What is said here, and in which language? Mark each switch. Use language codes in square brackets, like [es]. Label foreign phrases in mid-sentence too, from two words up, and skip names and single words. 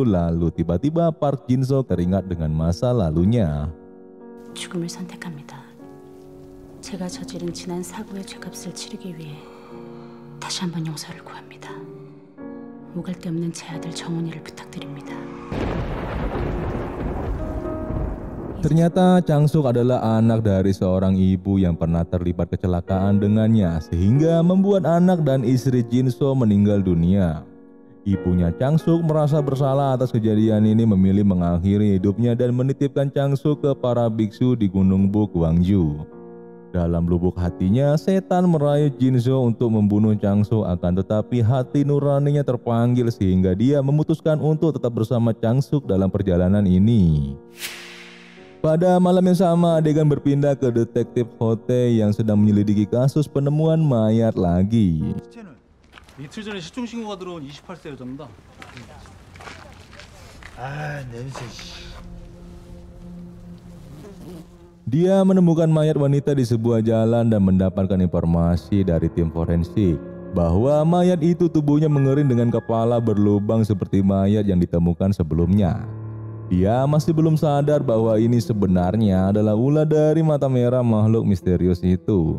[id] Lalu tiba-tiba Park Jin-soo teringat dengan masa lalunya. [ko] 죽음을 선택합니다. 제가 저지른 지난 사고의 죄값을 치르기 위해 다시 한번 용서를 구합니다. 오갈 데 없는 제 아들 정훈이를 부탁드립니다. [id] Ternyata Changsuk adalah anak dari seorang ibu yang pernah terlibat kecelakaan dengannya sehingga membuat anak dan istri Jin-soo meninggal dunia. Ibunya Changsuk merasa bersalah atas kejadian ini, memilih mengakhiri hidupnya dan menitipkan Changsuk ke para biksu di Gunung Bu, Gwangju. Dalam lubuk hatinya, setan merayu Jin-soo untuk membunuh Changsuk, akan tetapi hati nuraninya terpanggil sehingga dia memutuskan untuk tetap bersama Changsuk dalam perjalanan ini. Pada malam yang sama, adegan berpindah ke detektif Hote yang sedang menyelidiki kasus penemuan mayat lagi. [ko] 시체는 이틀 전에 실종 신고가 들어온 28세 여자입니다. 아, 냄새. [id] Dia menemukan mayat wanita di sebuah jalan dan mendapatkan informasi dari tim forensik bahwa mayat itu tubuhnya mengering dengan kepala berlubang seperti mayat yang ditemukan sebelumnya. Dia masih belum sadar bahwa ini sebenarnya adalah ulah dari mata merah makhluk misterius itu.